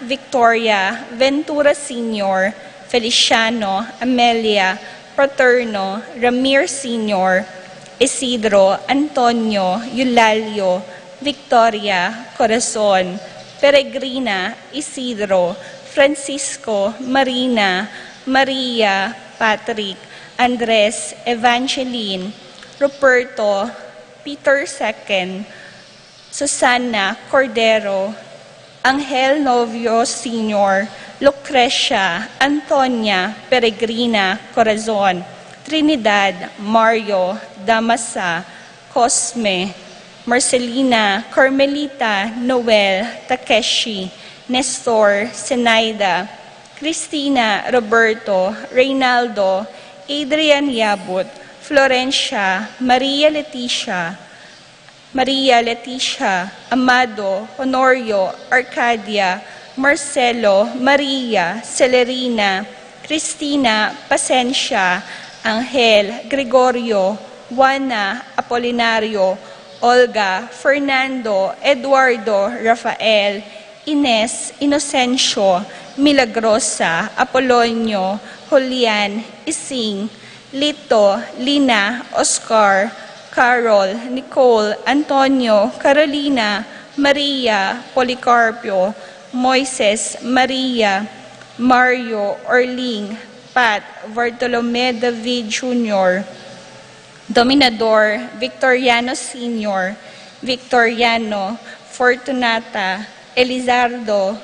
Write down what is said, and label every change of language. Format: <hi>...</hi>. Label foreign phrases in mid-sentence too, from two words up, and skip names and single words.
<en>Victoria, Ventura Sr., Feliciano, Amelia, Paterno, Ramir Sr., Isidro, Antonio, Eulalio, Victoria, Corazon, Peregrina, Isidro, Francisco, Marina, Maria, Patrick, Andres, Evangeline, Ruperto, Peter II, Susana Cordero, Angel Novio Sr., Lucrecia, Antonia, Peregrina, Corazon, Trinidad, Mario, Damasa, Cosme, Marcelina, Carmelita, Noel, Takeshi, Nestor, Senaida, Cristina, Roberto, Reynaldo, Adrian Yabut, Florencia, Maria Leticia, Amado, Honorio, Arcadia, Marcelo, Maria, Celerina, Cristina, Pasencia, Angel, Gregorio, Juana, Apolinario, Olga, Fernando, Eduardo, Rafael, Ines, Inocencio, Milagrosa, Apolonio, Julian, Ising, Lito, Lina, Oscar, Carol, Nicole, Antonio, Carolina, Maria, Policarpio, Moises, Maria, Mario Orling, Pat Bartolome David Jr., Dominador Victoriano Sr., Victoriano Fortunata, Elizardo,</en>